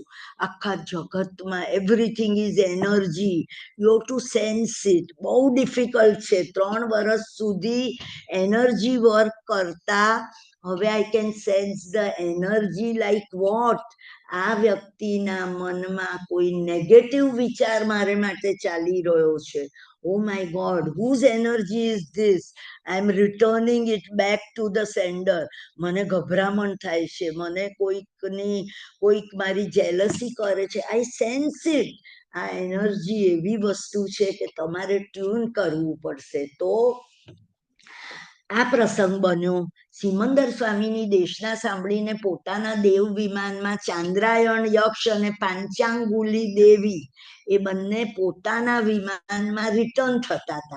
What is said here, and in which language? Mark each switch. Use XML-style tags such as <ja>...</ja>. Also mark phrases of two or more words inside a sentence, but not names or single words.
<gu>આખા જગતમાં</gu> <en>everything is energy, you to sense it.</en> <gu>બહુ ડિફિકલ્ટ છે 3 વર્ષ સુધી</gu> <en>energy work</en> <gu>કરતા.</gu> <en>હવે I can sense the energy like what.</en> <gu>આ વ્યક્તિના મનમાં કોઈ નેગેટિવ વિચાર મારે માટે ચાલી રહ્યો છે,</gu> <en>oh my God, whose energy is this? I am returning it back to the sender.</en> <gu>મને ગભરામણ થાય છે, મને કોઈક મારી જેલસી કરે છે.</gu> <en>I sense it.</en> <gu>આ એનર્જી એવી વસ્તુ છે કે તમારે ટ્યુન કરવું પડશે. તો આ પ્રસંગ બન્યો. સિમંદર સ્વામીની દેશના સાંભળીને પોતાના દેવ વિમાનમાં ચાંદ્રાયણ યક્ષ અને પાંચાંગુલી દેવી એ બંને પોતાના વિમાનમાં રિટર્ન થતા હતા.</gu>